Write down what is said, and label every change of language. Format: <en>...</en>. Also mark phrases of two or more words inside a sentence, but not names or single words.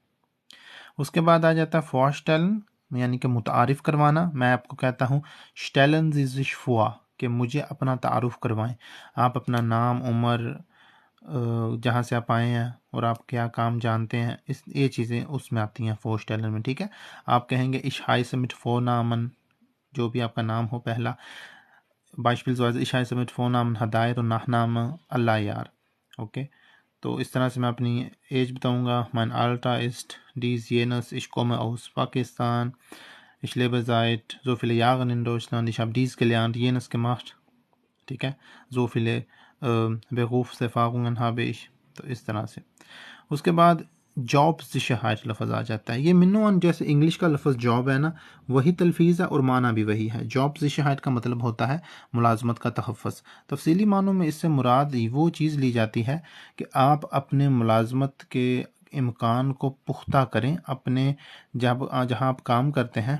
<ur>اس کے بعد آ جاتا ہے فورسٹیلن، یعنی کہ متعارف کروانا۔ میں آپ کو کہتا ہوں</ur> <de>Stellen Sie sich vor,</de> <ur>کہ مجھے اپنا تعارف کروائیں، آپ اپنا نام، عمر، جہاں سے آپ آئے ہیں اور آپ کیا کام جانتے ہیں، یہ چیزیں اس میں آتی ہیں فورسٹیلن میں، ٹھیک ہے؟</ur> <de>آپ کہیں گے ich heiße mit Vornamen،</de> <ur>جو بھی آپ کا نام ہو پہلا،</ur> <de>beispielsweise ich heiße mit Vornamen ہدایت اور Nachname اللہ یار، اوکے؟</de> <ur>تو اس طرح سے میں اپنی ایج بتاؤں گا،</ur> <de>mein Alter ist dies jenes, ich komme aus Pakistan, ich lebe seit so viele Jahren in Deutschland, ich habe dies gelernt, jenes gemacht،</de> <ur>ٹھیک ہے؟</ur> <de>so viele Berufserfahrungen habe ich،</de> <ur>تو اس طرح سے۔ اس کے بعد</ur> <de>Job Sicherheit</de> <ur>لفظ آ جاتا ہے، یہ منوان جیسے انگلش کا لفظ جاب ہے نا وہی تلفیظ ہے اور معنی بھی وہی ہے۔</ur> <de>Job Sicherheit</de> <ur>کا مطلب ہوتا ہے ملازمت کا تحفظ۔ تفصیلی معنوں میں اس سے مراد وہ چیز لی جاتی ہے کہ آپ اپنے ملازمت کے امکان کو پختہ کریں، اپنے جہاں آپ کام کرتے ہیں۔</ur>